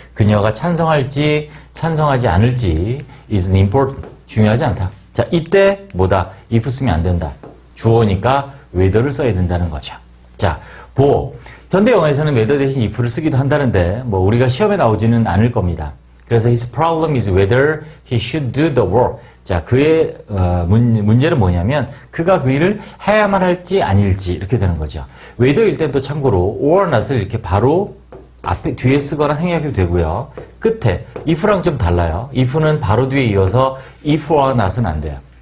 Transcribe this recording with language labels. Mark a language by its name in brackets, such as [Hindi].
[Korean] 그녀가 찬성할지, 찬성하지 않을지 [English] is important. [Korean] 중요하지 않다. 자, 이때 뭐다? if 쓰면 안 된다. 주어니까 whether를 써야 된다는 거죠. 자, 보호. 현대 영어에서는 whether 대신 if를 쓰기도 한다는데 우리가 시험에 나오지는 않을 겁니다. 그래서 [English] his problem is whether he should do the work. [Korean] 자, 그의 문제는 뭐냐면 그가 그 일을 해야만 할지 아닐지 이렇게 되는 거죠. whether일 때도 참고로 or not을 이렇게 바로 앞에 뒤에 쓰거나 생략해도 되고요. 끝에 if랑 좀 달라요. if는 바로 뒤에 이어서 if or not은 안 돼요.